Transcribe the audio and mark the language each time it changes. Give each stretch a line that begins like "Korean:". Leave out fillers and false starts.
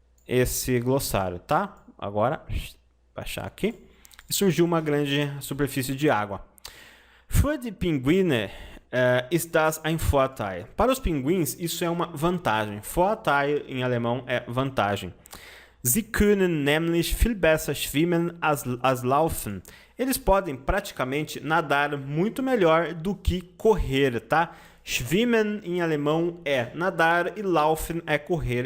Portuguese: esse glossário, tá? Agora, baixar aqui. E surgiu uma grande superfície de água.
German: Für die Pinguine ist das ein Vorteil.
Portuguese: Para os pinguins, isso é uma vantagem. Vorteil em alemão é vantagem.
German: Sie können nämlich viel besser schwimmen als laufen.
Portuguese: Eles podem praticamente nadar muito melhor do que correr, tá? Schwimmen em alemão é nadar e laufen é correr.